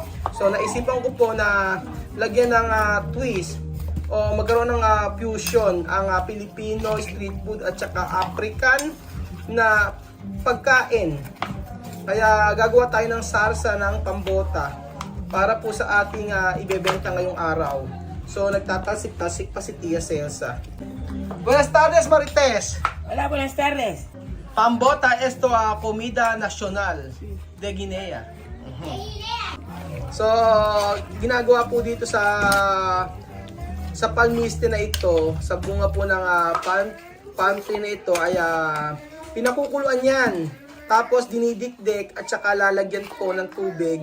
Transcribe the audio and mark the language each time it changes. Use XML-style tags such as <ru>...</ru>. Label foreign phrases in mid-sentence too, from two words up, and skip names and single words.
<tl>So naisipan ko po na lagyan ng twist o magkaroon ng fusion ang Filipino</tl> <en>street food</en> <tl>at saka African na pagkain. Kaya gagawa tayo ng sarsa ng pambota para po sa ating ibebenta ngayong araw. So nagtatasik-tasik pa si Tia Celsa.</tl> <es>Buenas tardes, Marites. Hola, buenas tardes. Pambota esto comida nacional de Guinea.</es> <tl>So ginagawa po dito sa palmiste na ito, sa bunga po ng</tl> <en>palm tree</en> <tl>na ito ay pinakukuluan yan. Tapos dinidikdik at saka lalagyan po ng tubig.</tl>